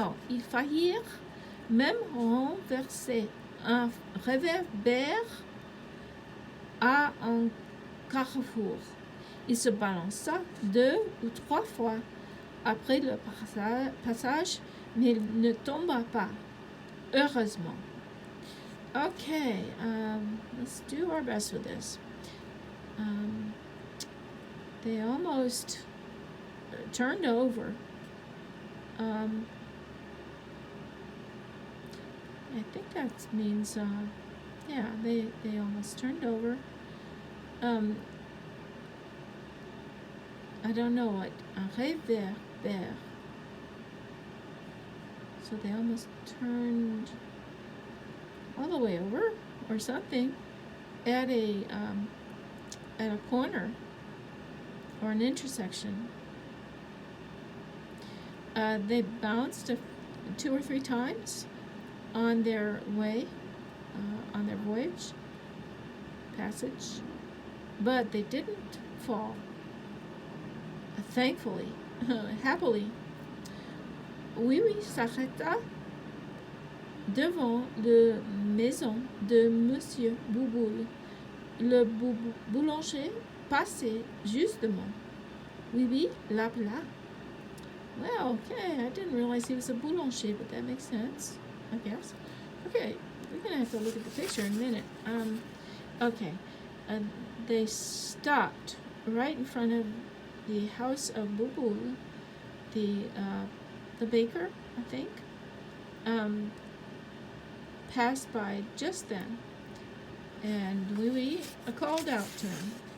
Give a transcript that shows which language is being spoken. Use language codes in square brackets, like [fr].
[fr] Ils faillirent même renverser un réverbère à un carrefour. Il se balança 2 ou 3 fois après le passage, mais il ne tomba pas, heureusement. [en] Okay, let's do our best with this. They almost turned over. I think that means, they almost turned over. I don't know what un réverbère. So they almost turned all the way over, or something, at a corner. or an intersection. They bounced 2 or 3 times on their way, on their passage, but they didn't fall. Thankfully, happily. [fr] Oui Oui s'arrêta devant la maison de Monsieur Bouboule. Le boulanger passait justement. Oui Oui l'appela. [en] Well, okay, I didn't realize he was a boulanger, but that makes sense, I guess. Okay, we're going to have to look at the picture in a minute. Okay, they stopped right in front of the house of Bouboule, the baker, I think, passed by just then, and Oui Oui called out to him.